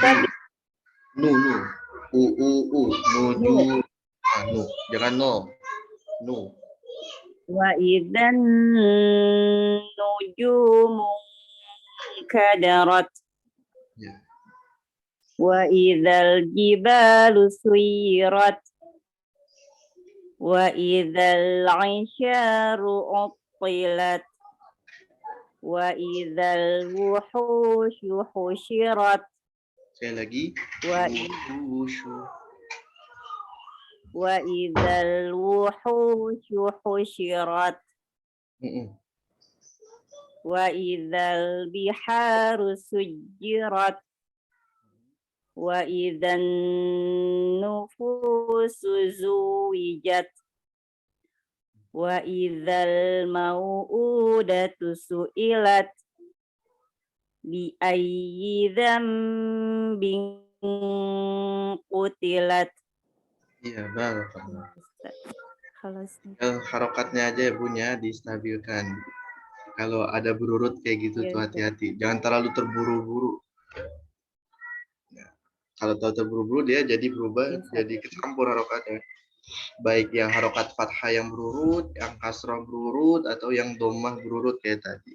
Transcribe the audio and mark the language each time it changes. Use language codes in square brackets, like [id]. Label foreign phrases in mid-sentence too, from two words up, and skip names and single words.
[id] Nuju. Nu. Jangan no. Nu. [ar] وإذا النجوم انكدرت. [id] Ya. [ar] وإذا الجبال سيرت. وإذا العشار عطلت. وإذا الوحوش حشرت. [id] Sekali lagi. [ar] وإذا الوحوش حشرت. وإذا البحار سجرت. وإذا النفوس زوجت. وإذا الموءودة سئلت. بأي ذنب قتلت. [id] Iya, barakallah. Khalas. Harokatnya aja ya Bun ya, distabilkan. Kalau ada berurut kayak gitu tuh hati-hati. Jangan terlalu terburu-buru. Kalau terlalu terburu-buru dia jadi berubah, jadi kecampur harokatnya. Baik yang harokat fathah yang berurut, yang kasrah berurut, atau yang domah berurut kayak tadi.